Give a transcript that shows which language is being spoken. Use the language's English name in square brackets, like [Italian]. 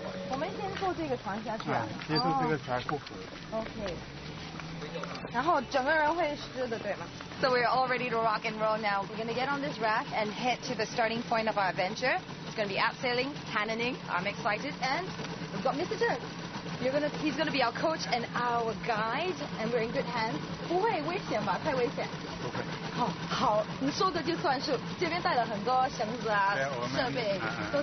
[Chinese] 我们先坐这个船下去啊。接触这个船过河。 [English] OK。 [Chinese] 然后整个人会湿的，对吗？ [English] So we're all ready to rock and roll now. We're going to get on this raft and head to the starting point of our adventure. It's going to be abseiling, canyoning. I'm excited, and we've got Mr. Dirk. He's going to be our coach and our guide, and we're in good hands. [Chinese] 不会危险吧？太危险。不会。好，你说的就算数。这边带了很多绳子啊，设备都